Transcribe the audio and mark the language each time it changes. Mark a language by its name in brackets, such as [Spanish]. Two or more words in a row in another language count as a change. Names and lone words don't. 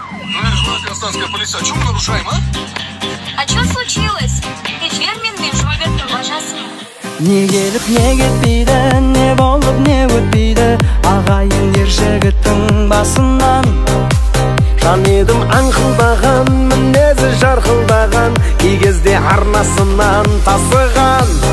[Russian] Ну, Межгородская гражданская полиция, а чё мы нарушаем, а? А чё случилось? [Kazakh] Эфир мен Межгородтың бажасы. Не келіп, не кетпейді, не болып, не өтпейді, ағайын ер жігіттің басынан. Жан едім аңқылдаған, мінезі жарқылдаған, кей кезде арнасынан тасыған.